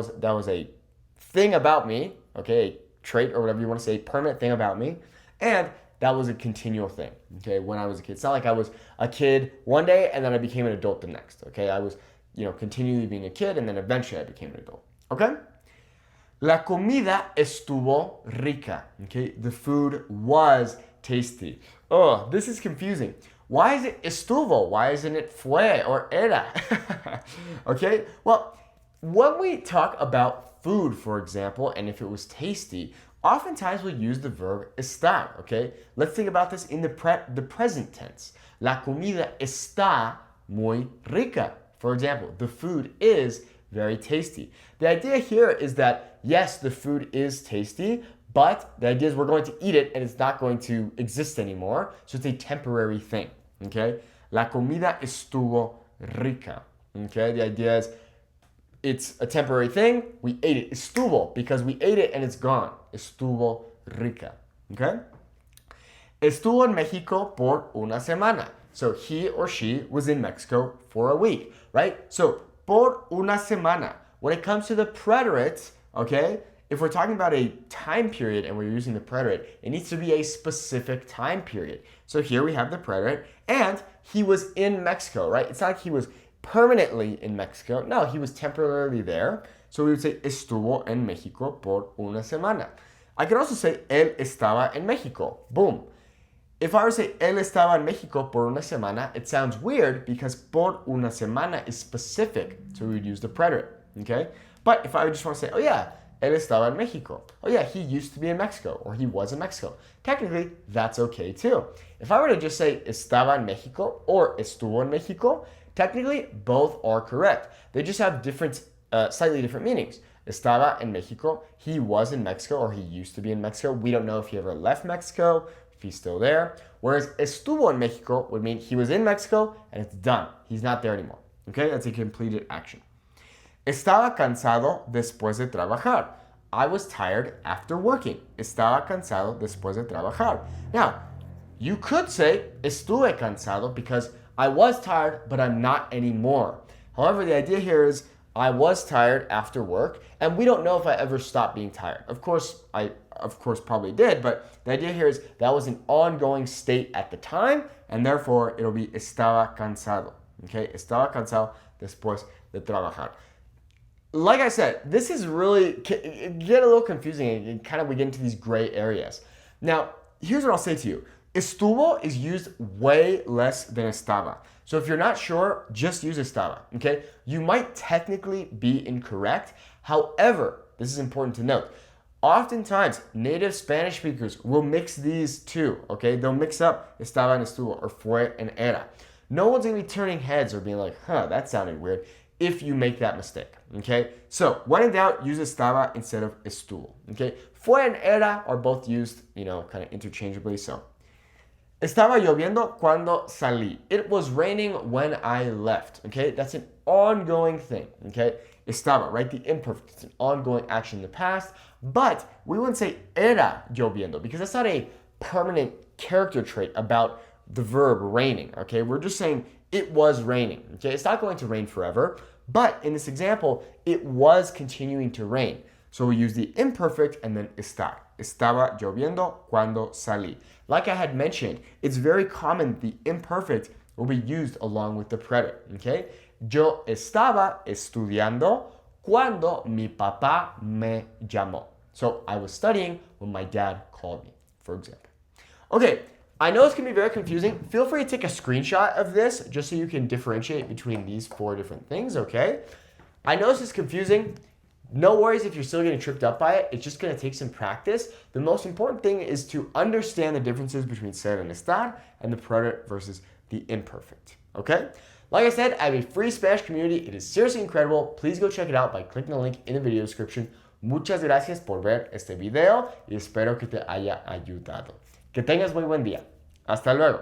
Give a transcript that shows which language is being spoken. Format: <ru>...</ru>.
<en>That was a thing about me, okay, a trait or whatever you want to say, permanent thing about me, and that was a continual thing, okay, when I was a kid. It's not like I was a kid one day and then I became an adult the next, okay? I was, continually being a kid and then eventually I became an adult, okay?</en> <es>La comida estuvo rica, okay?</es> <en>The food was tasty. Oh, this is confusing. Why is it estuvo? Why isn't it fue or era? Okay, well, when we talk about food, for example, and if it was tasty, oftentimes we'll use the verb estar, okay? Let's think about this in the present tense.</en> <es>La comida está muy rica.</es> <en>For example, the food is very tasty. The idea here is that, yes, the food is tasty, but the idea is we're going to eat it and it's not going to exist anymore. So it's a temporary thing, okay?</en> <es>La comida estuvo rica, okay?</es> <en>The idea is it's a temporary thing. We ate it. Estuvo, because we ate it and it's gone.</en> <es>Estuvo rica, okay? Estuvo en México por una semana.</es> <en>So he or she was in Mexico for a week, right? So</en> <es>por una semana.</es> <en>When it comes to the preterite, okay, if we're talking about a time period and we're using the preterite, it needs to be a specific time period. So here we have the preterite, and he was in Mexico, right? It's not like he was permanently in Mexico. No, he was temporarily there. So we would say</en> <es>estuvo en México por una semana.</es> <en>I could also say</en> <es>él estaba en México.</es> <en>Boom. If I were to say</en> <es>él estaba en México por una semana,</es> <en>it sounds weird because</en> <es>por una semana</es> <en>is specific. So we would use the preterite, okay? But if I would just want to say, oh yeah,</en> <es>él estaba en México.</es> <en>Oh yeah, he used to be in Mexico, or he was in Mexico. Technically, that's okay too. If I were to just say</en> <es>estaba en México</es> <en>or</en> <es>estuvo en México,</es> <en>technically, both are correct. They just have different, slightly different meanings.</en> <es>Estaba en Mexico,</es> <en>he was in Mexico, or he used to be in Mexico. We don't know if he ever left Mexico, if he's still there. Whereas</en> <es>estuvo en Mexico</es> <en>would mean he was in Mexico and it's done. He's not there anymore. Okay, that's a completed action.</en> <es>Estaba cansado después de trabajar.</es> <en>I was tired after working.</en> <es>Estaba cansado después de trabajar.</es> <en>Now, you could say</en> <es>estuve cansado</es> <en>because I was tired, but I'm not anymore. However, the idea here is I was tired after work, and we don't know if I ever stopped being tired. Of course, I probably did, but the idea here is that was an ongoing state at the time, and therefore it'll be</en> <es>estaba cansado. Okay, estaba cansado después de trabajar.</es> <en>Like I said, this is really get a little confusing, and kind of we get into these gray areas. Now, here's what I'll say to you. Estuvo is used way less than estaba. So if you're not sure, just use estaba, okay? You might technically be incorrect. However, this is important to note. Oftentimes, native Spanish speakers will mix these two, okay? They'll mix up estaba and estuvo, or fue and era. No one's gonna be turning heads or being like, huh, that sounded weird, if you make that mistake, okay? So when in doubt, use estaba instead of estuvo, okay? Fue and era are both used, kind of interchangeably, so.</en> <es>Estaba lloviendo cuando salí.</es> <en>It was raining when I left, okay? That's an ongoing thing, okay? Estaba, right? The imperfect, it's an ongoing action in the past, but we wouldn't say</en> <es>era lloviendo</es> <en>because that's not a permanent character trait about the verb raining, okay? We're just saying it was raining, okay? It's not going to rain forever, but in this example, it was continuing to rain. So we use the imperfect and then estar.</en> <es>Estaba lloviendo cuando salí.</es> <en>Like I had mentioned, it's very common the imperfect will be used along with the preterite, okay?</en> <es>Yo estaba estudiando cuando mi papá me llamó.</es> <en>So I was studying when my dad called me, for example. Okay, I know this can be very confusing. Feel free to take a screenshot of this just so you can differentiate between these 4 different things, okay? I know this is confusing. No worries if you're still getting tripped up by it. It's just going to take some practice. The most important thing is to understand the differences between ser and estar and the preterite versus the imperfect. Okay? Like I said, I have a free Spanish community. It is seriously incredible. Please go check it out by clicking the link in the video description.</en> <es>Muchas gracias por ver este video y espero que te haya ayudado. Que tengas muy buen día. Hasta luego.</es>